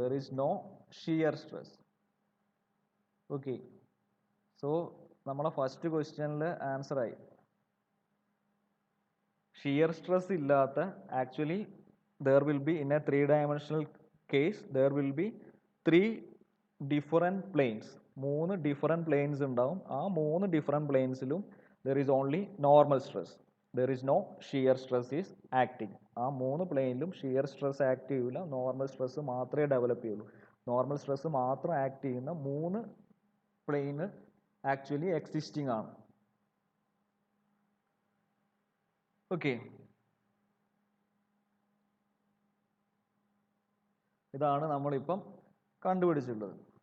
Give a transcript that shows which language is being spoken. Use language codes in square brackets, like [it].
[en] There is no shear stress. [ml] Okay, so നമ്മളെ first ക്വസ്റ്റ്യനിൽ ആൻസറായി. Shear stress ഇല്ലാത്ത, [en] Actually there will be in a 3-dimensional case there will be 3 different planes. 3 different planes [ml] ഉണ്ടാവും. [en] ആ 3 different planesലും there is only normal stress. There is no shear stress is acting. [ml] ആ 3 പ്ലെയിനിലും shear stress act ചെയ്യില്ല, normal stress മാത്രമേ develop ചെയ്യുള്ളൂ. Normal stress മാത്രം act ചെയ്യുന്ന 3 പ്ലെയിന് actually existing ആണ്. Okay, ഇതാണ് നമ്മളിപ്പം കണ്ടുപിടിച്ചിട്ടുള്ളത്.